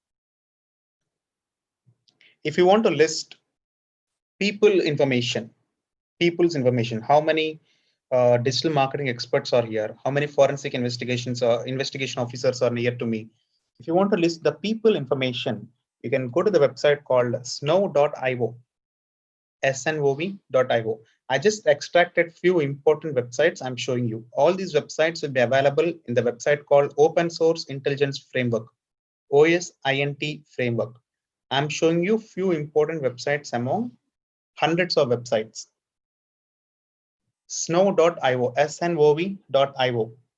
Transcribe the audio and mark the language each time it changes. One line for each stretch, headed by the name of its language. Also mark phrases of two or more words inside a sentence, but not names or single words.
English: If you want to list people's information, how many digital marketing experts are here, how many forensic investigation officers are near to me. If you want to list the people information, you can go to the website called snow.io. snov.io. I just extracted few important websites I'm showing you. All these websites will be available in the website called Open Source Intelligence Framework, OSINT framework. I'm showing you few important websites among hundreds of websites. Snow.io, snov.io.